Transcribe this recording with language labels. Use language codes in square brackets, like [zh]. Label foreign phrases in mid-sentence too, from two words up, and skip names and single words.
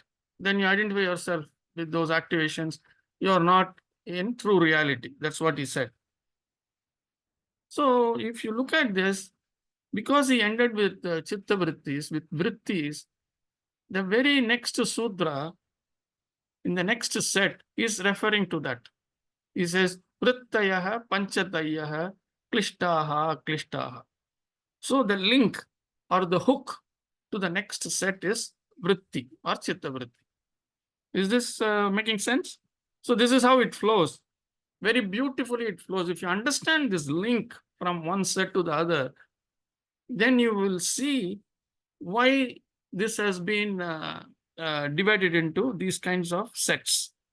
[en] Then you identify yourself with those activations. You are not in true reality. That's what he said. So if you look at this, because he ended with [sa] chitta vrittis, [en] with vrittis, the very next sutra in the next set is referring to that. He says, [sa] vrittayaha panchatayaha klishtaha klishtaha. [en] So the link or the hook to the next set is vritti or [sa] chitta vritti. [en] Is this making sense? So this is how it flows. Very beautifully it flows. If you understand this link from one set to the other, then you will see why this has been divided into these kinds of sets.